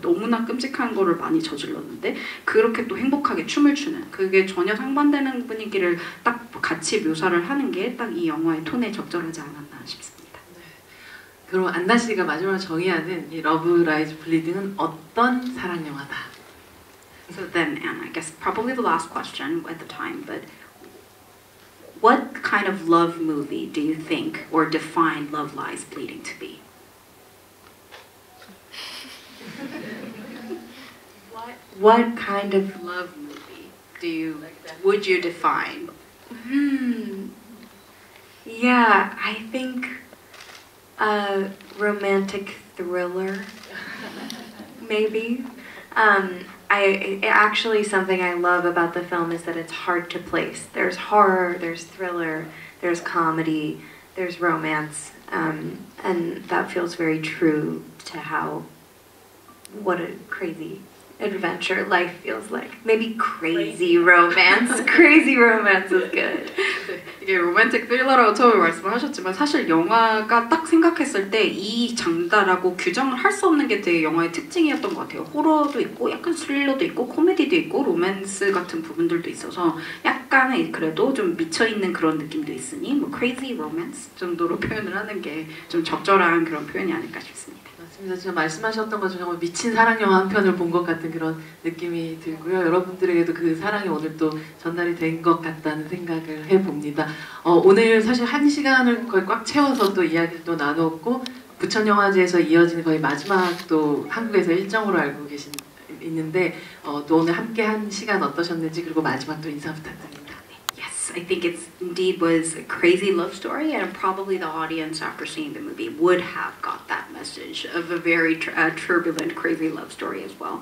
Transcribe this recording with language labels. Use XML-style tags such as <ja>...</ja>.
<ko>너무나 끔찍한 거를 많이 저질렀는데 그렇게 또 행복하게 춤을 추는 그게 전혀 상반되는 분위기를 딱 같이 묘사를 하는 게 딱 이 영화의 톤에 적절하지 않았나 싶습니다. 네. 그럼 안나 씨가 마지막으로 정의하는 이 러브 라이즈 블리딩은 어떤 사랑 영화다?</ko> <en>So then, and I guess probably the last question at the time, but what kind of love movie do you think or define Love Lies Bleeding to be? What kind of Love movie would you define? Yeah, I think a romantic thriller, maybe. Actually something I love about the film is that it's hard to place. There's horror, there's thriller, there's comedy, there's romance, and that feels very true to what a crazy adventure life feels like. Maybe crazy romance. Crazy romance is good.</en> <ko>이게 로맨틱 스릴러라고 처음에 말씀하셨지만 사실 영화가 딱 생각했을 때 이 장르다라고 규정을 할 수 없는 게 되게 영화의 특징이었던 것 같아요. 호러도 있고 약간 스릴러도 있고 코미디도 있고 로맨스 같은 부분들도 있어서 약간의 그래도 좀 미쳐있는 그런 느낌도 있으니 뭐</ko> <en>crazy romance</en> <ko>정도로 표현을 하는 게 좀 적절한 그런 표현이 아닐까 싶습니다. 맞습니다. 지금 말씀하셨던 것처럼 정말 미친 사랑 영화 한 편을 본 것 같은 그런 느낌이 들고요. 여러분들에게도 그 사랑이 오늘 또 전달이 된 것 같다는 생각을 해봅니다. 오늘 사실 1시간을 거의 꽉 채워서 또 이야기를 또 나눴고 부천영화제에서 이어지는 거의 마지막 또 한국에서 일정으로 알고 있는데 또 오늘 함께 한 시간 어떠셨는지 그리고 마지막 또 인사 부탁드립니다.</ko> <en>Yes, I think it indeed was a crazy love story, and probably the audience, after seeing the movie, would have got that message of a very turbulent, crazy love story as well.</en>